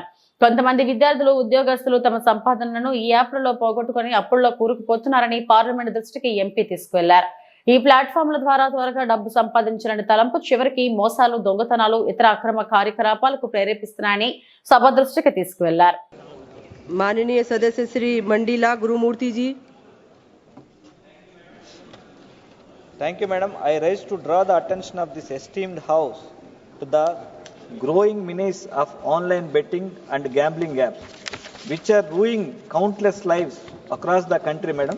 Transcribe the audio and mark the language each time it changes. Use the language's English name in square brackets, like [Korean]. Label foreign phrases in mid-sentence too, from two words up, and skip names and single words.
[Telugu] కొంతమంది విద్యార్థులు, ఉద్యోగస్తులు తమ సంపాదనలను ఈ యాప్లలో పోగొట్టుకుని అప్పుల్లో కూరుకుపోతున్నారని పార్లమెంట్ దృష్టికి ఎంపీ తీసుకువెళ్లారు. ఈ ప్లాట్ఫామ్ల ద్వారా త్వరగా డబ్బు సంపాదించాలని తలంపు చివరికి మోసాలు, దొంగతనాలు, ఇతర అక్రమ కార్యకలాపాలకు ప్రేరేపిస్తున్నాయని సభ దృష్టికి తీసుకువెళ్లారు. [Hindi] माननीय सदस्य श्री मंडीला गुरुमूर्ति जी. [English] Thank you, madam. I rise to draw the attention of this esteemed house to the growing menace of online betting and gambling apps, which are ruining countless lives across the country, madam.